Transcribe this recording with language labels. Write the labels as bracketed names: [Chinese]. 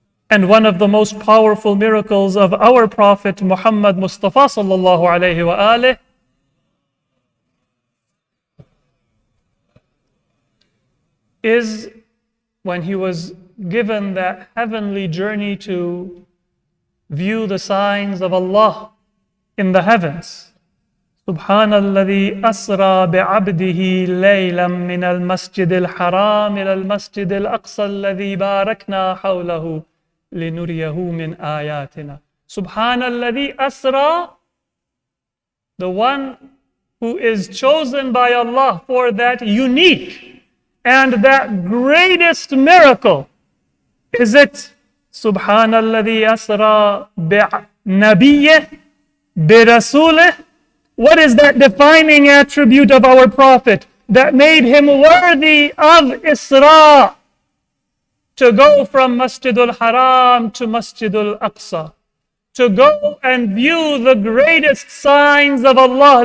[English] And one of the most powerful miracles of our Prophet Muhammad Mustafa sallallahu alayhi wa alih is when he was given that heavenly journey to view the signs of Allah in the heavens. [Arabic] سبحان الذي أسرى بعبده ليلا من المسجد الحرام إلى المسجد الأقصى الذي باركنا حوله لنريه من آياتنا. سبحان الذي أسرى, [English] the one who is chosen by Allah for that unique and that greatest miracle. Is it [Arabic] سبحان الذي أسرى بنبيه برسوله? [English] What is that defining attribute of our Prophet that made him worthy of Isra? To go from Masjidul Haram to Masjidul Aqsa. To go and view the greatest signs of Allah.